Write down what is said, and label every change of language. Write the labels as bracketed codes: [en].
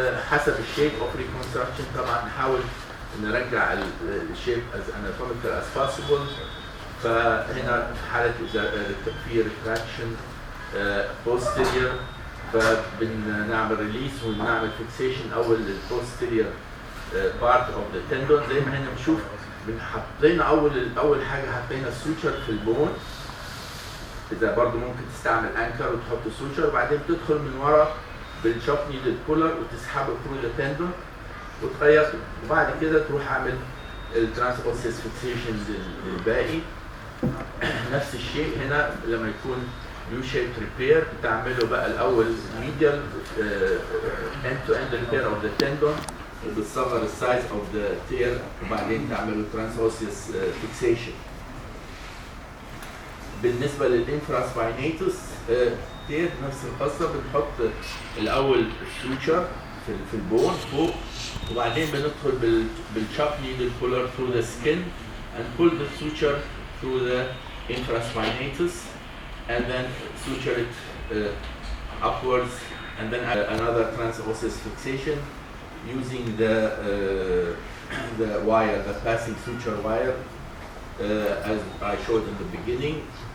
[ar] حسب الشيب [en] of reconstruction [ar] طبعا نحاول نرجع الشيب [en] as anatomical as possible. [ar] فهنا في حالة إذا في retraction posterior فبنعمل release ونعمل fixation أول posterior part of the tendon. زي ما هنا بنشوف حطينا أول حاجة حطينا السوتشر في البون. إذا برضو ممكن تستعمل أنكر وتحط السوتشر وبعدين تدخل من ورا بالشوك نيدل بولر وتسحبه [en] through the tendon [ar] وتغير وبعد كده تروح أعمل الترانسبوسيس فيكسيشن للباقي. نفس الشيء هنا لما يكون يو شيب ريبير بتعمله بقى الأول [en] medial end to end repair of the tendon [ar] وبتصغر السايز [en] of the tear [ar] وبعدين تعمله ترانسبوسيس فيكسيشن. بالنسبة للانفراسباينيتوس تير نفس القصة. بنحط الأول السوتشر في البون فوق وبعدين بندخل بالشوك نيدل بولر [en] through the skin and pull the suture through the infraspinatus and then suture it upwards and then another transosseous fixation using the wire, the passing suture wire as I showed in the beginning.